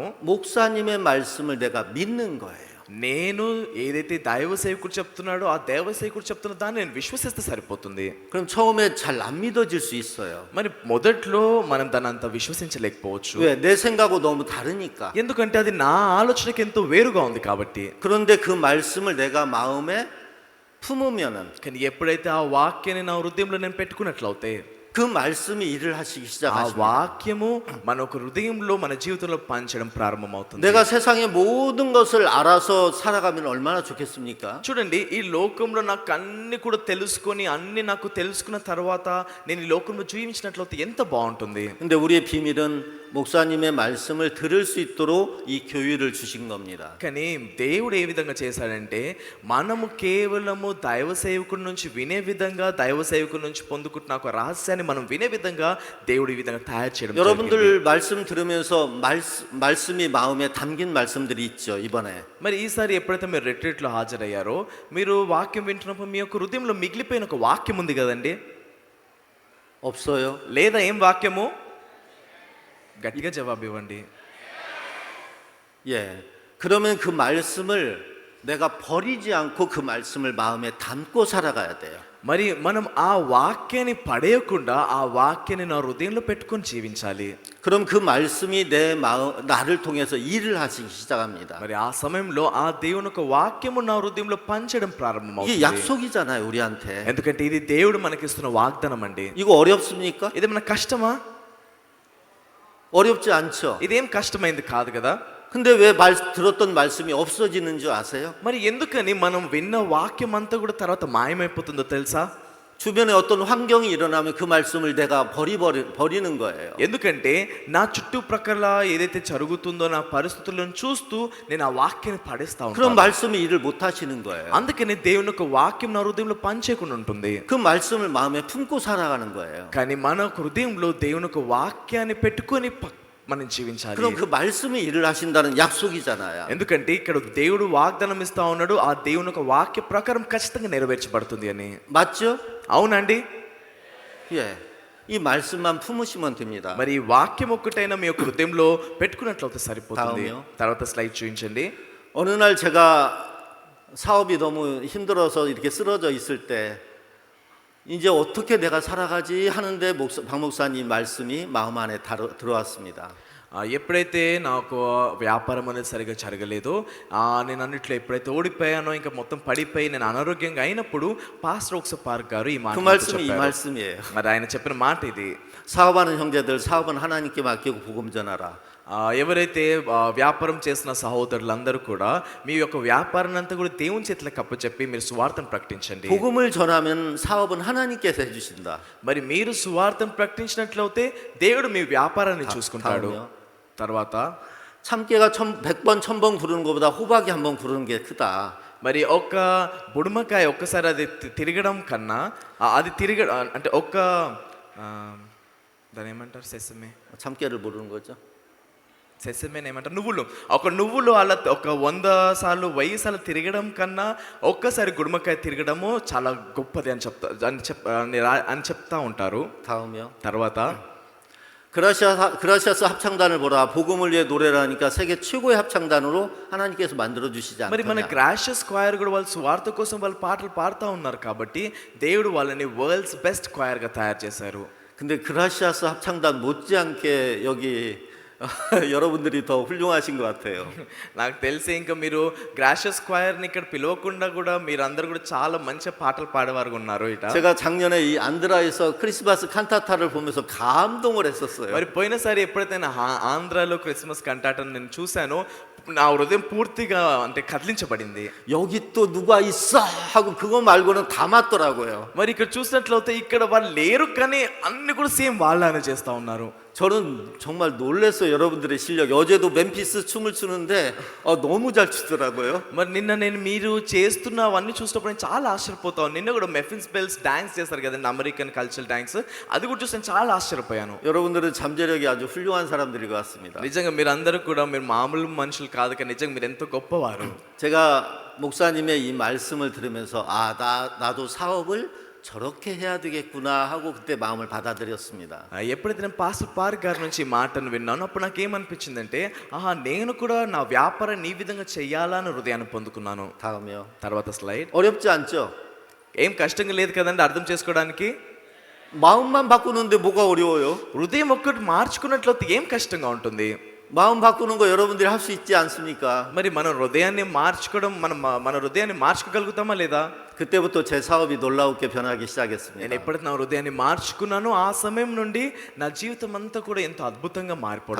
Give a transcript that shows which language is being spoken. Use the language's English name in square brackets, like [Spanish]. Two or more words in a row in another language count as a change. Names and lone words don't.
[Korean] 목사님의 말씀을 내가 믿는 거예요. [Telugu] నేను ఏదైతే దైవ సేవకుడు చెప్తున్నాడో ఆ దైవ సేవకుడు చెప్తున్న దాన్ని నేను విశ్వసిస్తే సరిపోతుంది. [Korean] 그럼 처음에 잘 안 믿어질 수 있어요. [Telugu] మరి మొదట్లో మనం దాన్ని అంత విశ్వసించలేకపోవచ్చు. [Korean] 왜? 내 생각하고 너무 다르니까. [Telugu] ఎందుకంటే అది నా ఆలోచనకి ఎంతో వేరుగా ఉంది కాబట్టి. [Korean] 그런데 그 말씀을 내가 마음에 품으면은 [Telugu] కానీ ఎప్పుడైతే ఆ వాక్యాన్ని నా హృదయంలో నేను పెట్టుకున్నట్లయితే [Korean] 그 말씀이 일을 하시기 [Telugu] ఆ [Korean] 시작하십니다. [Telugu] వాక్యము మన ఒక హృదయంలో మన జీవితంలో పంచడం ప్రారంభమవుతుంది. [Korean] 내가 세상의 모든 것을 알아서 살아가면 얼마나 좋겠습니까? [Telugu] చూడండి, ఈ లోకంలో నాకు అన్ని కూడా తెలుసుకొని అన్ని నాకు తెలుసుకున్న తర్వాత నేను ఈ లోకంలో జీవించినట్లయితే ఎంత బాగుంటుంది. [Korean] 근데 우리의 비밀은 목사님의 말씀을 들을 수 있도록 이 교육을 주신 겁니다. [Telugu] కానీ దేవుడు ఏ విధంగా చేశాడంటే మనము కేవలము దైవ సేవకుడి నుంచి వినే విధంగా, దైవ సేవకుడి నుంచి పొందుకుంటున్న ఒక రహస్యాన్ని మనం వినే విధంగా దేవుడు ఈ విధంగా తయారు చేయడం జరిగింది. [Korean] 여러분들 말씀 들으면서 말씀이 마음에 담긴 말씀들이 있죠. 이번에 [Telugu] మరి ఈసారి ఎప్పుడైతే మీరు రిట్రీట్లో హాజరయ్యారో మీరు వాక్యం వింటున్నప్పుడు మీ యొక్క హృదయంలో మిగిలిపోయిన ఒక వాక్యం ఉంది కదండి. [Korean] 없어요? [Telugu] లేదా ఏం వాక్యము? గట్టిగా జవాబు ఇవ్వండి. [Korean] 예. 그러면 그 말씀을 내가 버리지 않고 그 말씀을 마음에 담고 살아가야 돼요. [Telugu] మరి మనం ఆ వాక్యాన్ని పడేయకుండా ఆ వాక్యాన్ని నా హృదయంలో పెట్టుకొని జీవించాలి. [Korean] 그럼 그 말씀이 나를 통해서 일을 하시기 시작합니다. [Telugu] మరి ఆ సమయంలో ఆ దేవుని యొక్క వాక్యము నా హృదయంలో పంచడం [Korean] 이게 [Telugu] ప్రారంభమవుతుంది. [Korean] 약속이잖아요, 우리한테. [Telugu] ఎందుకంటే ఇది దేవుడు మనకిస్తున్న వాగ్దానం అండి. [Korean] 이거 어렵습니까? [Telugu] ఇది మన కష్టమా? [Korean] 어렵지 않죠. [Telugu] ఇదేం కష్టమైంది కాదు కదా. [Korean] 근데 왜 들었던 말씀이 없어지는 줄 아세요? [Telugu] మరి ఎందుకని మనం విన్న వాక్యం అంతా కూడా తర్వాత మాయమైపోతుందో తెలుసా? [Korean] 주변에 어떤 환경이 일어나면 그 말씀을 내가 버리는 거예요. [Telugu] ఎందుకంటే నా చుట్టుప్రక్కల ఏదైతే జరుగుతుందో నా పరిస్థితులను చూస్తూ నేను ఆ వాక్యాన్ని పడేస్తా [Korean] 그럼 [Telugu] ఉంటాను. [Korean] 말씀이 일을 못 하시는 거예요. [Telugu] అందుకని దేవుని యొక్క వాక్యం నా హృదయంలో పనిచేయకుండా ఉంటుంది. [Korean] 그 말씀을 마음에 품고 살아가는 거예요. [Telugu] కానీ మన హృదయంలో దేవుని యొక్క వాక్యాన్ని పెట్టుకొని మనం జీవించాలి. [Korean] 그럼 그 말씀이 일을 하신다는 약속이잖아요. [Telugu] ఎందుకంటే ఇక్కడ దేవుడు వాగ్దానం ఇస్తా ఉన్నాడు, ఆ దేవుని యొక్క వాక్య ప్రకారం ఖచ్చితంగా నెరవేర్చబడుతుంది అని. [Korean] 맞죠? [Telugu] అవునండి. [Korean] 예. 이 말씀만 품으시면 됩니다. [Telugu] మరి ఈ వాక్యం ఒక్కటైనా మీ యొక్క హృదయంలో పెట్టుకున్నట్లయితే సరిపోతుంది. [Korean] 다음이요. [Telugu] తర్వాత స్లైడ్ చూపించండి. [Korean] 어느 날 제가 사업이 너무 힘들어서 이렇게 쓰러져 있을 때 이제 어떻게 내가 살아가지 하는데 박 목사님 말씀이 마음 안에 들어왔습니다. [Telugu] ఎప్పుడైతే నాకు వ్యాపారం అనేది సరిగా జరగలేదో, నేను అన్నిట్లో ఎప్పుడైతే ఓడిపోయానో, ఇంకా మొత్తం పడిపోయి నేను అనారోగ్యంగా అయినప్పుడు పాస్టర్ ఒకసారి పార్క్ గారు ఈ మాట [Korean] 그 말씀이 이 말씀이에요. [Telugu] మరి ఆయన చెప్పిన మాట ఇది. [Korean] 사업하는 형제들 사업은 하나님께 맡기고 복음 전하라. [Telugu] ఎవరైతే వ్యాపారం చేసిన సహోదరులందరూ కూడా మీ యొక్క వ్యాపారాన్ని అంతా కూడా దేవుని చేతులకు అప్పచెప్పి మీరు సువార్తను ప్రకటించండి. [Korean] 복음을 전하면 사업은 하나님께서 해주신다. [Telugu] మరి మీరు సువార్తను ప్రకటించినట్లయితే దేవుడు మీ వ్యాపారాన్ని చూసుకుంటాడు. తర్వాత [Korean] 참깨가 100번 1000번 구르는 것보다 호박이 한 번 구르는 게 크다. [Telugu] మరి ఒక్క బుడమకాయ ఒక్కసారి అది తిరగడం కన్నా అది అంటే ఒక్క దాని ఏమంటారు, సెసమే, [Korean] 참깨를 모르는 거죠. [Telugu] సెసమేని ఏమంటారు, నువ్వులు. ఒక నువ్వులు అలా ఒక 100 సార్లు 1000 సార్లు తిరగడం కన్నా ఒక్కసారి గుడుమకాయ తిరగడము చాలా గొప్పది అని చెప్తా ఉంటారు. [Korean] 다음이요. [Telugu] తర్వాత [Korean] 그라시아스 합창단을 보라. 복음을 위해 노래를 하니까 세계 최고의 합창단으로 하나님께서 만들어 주시지 [Telugu] మరి మన [Korean] 않느냐. [Telugu] గ్రాషియస్ స్క్వైర్ కూడా వాళ్ళు స్వార్థ కోసం వాళ్ళు పాటలు పాడుతూ ఉన్నారు కాబట్టి దేవుడు వాళ్ళని [English] world's best choir [Telugu] గా తయారు చేశారు. [Korean] 근데 그라시아스 합창단 못지않게 여기 여러분들이 더 훌륭하신 것 같아요. [Telugu] నాకు తెలిసి ఇంకా మీరు గ్రాషియస్ స్క్వైర్ని ఇక్కడ పిలవకుండా కూడా మీరందరూ కూడా చాలా మంచి పాటలు పాడేవారు ఉన్నారు ఇట. [Korean] 제가 작년에 이 안드라에서 크리스마스 칸타타를 보면서 감동을 했었어요. [Telugu] మరి పోయినసారి ఎప్పుడైతే నా ఆంధ్రాలో క్రిస్మస్ కంటాటను నేను చూశానో నా హృదయం పూర్తిగా అంటే కదిలించబడింది. [Korean] 여기 또 누가 있어 하고 그거 말고는 다 맞더라고요. [Telugu] మరి ఇక్కడ చూసినట్లయితే ఇక్కడ వాళ్ళు లేరు కానీ అన్ని కూడా సేమ్ వాళ్ళనే చేస్తా ఉన్నారు. [Korean] 저는 정말 놀랐어요. 여러분들의 실력. 어제도 멤피스 춤을 추는데 너무 잘 추더라고요. [Telugu] మరి నిన్న నేను మీరు చేస్తున్నవన్నీ చూసినప్పుడు నేను చాలా ఆశ్చర్యపోతాను. నిన్న కూడా మెఫిన్స్ బెల్స్ డాన్స్ చేస్తారు కదండి, [English] American cultural dance, [Telugu] అది కూడా చూసి నేను చాలా ఆశ్చర్యపోయాను. [Korean] 여러분들은 잠재력이 아주 훌륭한 사람들인 것 같습니다. [Telugu] నిజంగా మీరందరూ కూడా మీరు మామూలు మనుషులు కాదు కానీ నిజంగా మీరు ఎంతో గొప్పవారు. [Korean] 제가 목사님의 이 말씀을 들으면서 나도 사업을 저렇게 해야 되겠구나 하고 그때 마음을 받아들였습니다. [Telugu] ఎప్పుడైతే నేను పాస్టర్ పార్క్ గారి నుంచి ఈ మాటను విన్నాను అప్పుడు నాకు ఏమనిపించిందంటే, నేను కూడా నా వ్యాపారాన్ని ఈ విధంగా చెయ్యాలని హృదయాన్ని పొందుకున్నాను. [Korean] 다음이요. [Telugu] తర్వాత స్లైడ్. [Korean] 어렵지 않죠? [Telugu] ఏం కష్టంగా లేదు కదండి అర్థం చేసుకోవడానికి. [Korean] 마음만 바꾸는데 뭐가 어려워요? [Telugu] హృదయం ఒక్కటి మార్చుకున్నట్లయితే ఏం కష్టంగా ఉంటుంది. [Korean] 마음 바꾸는 거 여러분들이 할 수 있지 않습니까? [Telugu] మరి మన హృదయాన్ని మార్చుకోవడం మన హృదయాన్ని మార్చుకోగలుగుతామా లేదా? [Korean] 그때부터 제 사업이 놀라웠게 변하기 [Telugu] నేను [Korean] 시작했습니다. [Telugu] ఎప్పుడైతే నా హృదయాన్ని మార్చుకున్నానో ఆ సమయం నుండి నా జీవితం అంతా కూడా ఎంతో అద్భుతంగా మారిపోవడం